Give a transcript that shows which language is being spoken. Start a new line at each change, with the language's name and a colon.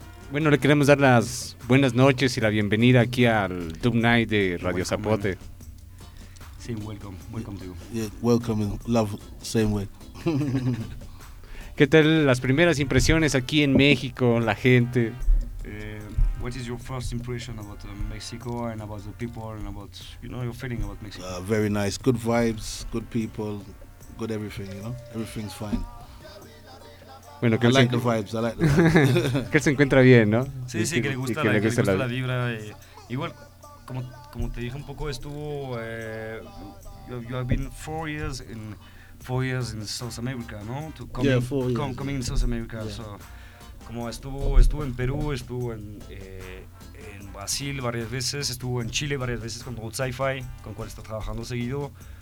Spanish: Bueno, le queremos dar las buenas noches y la bienvenida aquí al Dub Night de Radio welcome, Zapote.
English: Man.
Spanish: Sí,
English: welcome to you. Yeah, welcome and love, same way.
Spanish: ¿Qué tal las primeras impresiones aquí en México, la gente?
English: What is your first impression about Mexico and about the people and about, you know, your feeling about Mexico? Very nice, good vibes, good people, good everything, you know, everything's fine.
Spanish: Bueno, que
English: I like the vibes, I like the vibes.
Spanish: Que se encuentra bien, ¿no? Sí, sí, que le gusta, que le gusta la vibra. Igual, como te dije un poco,
English: you have been 4 years in South America, ¿no? Coming in South America, yeah.
Spanish: So, como estuvo en Perú, estuvo en Brasil varias veces, estuvo en Chile varias veces con Root Sci-Fi, con cual está trabajando seguido.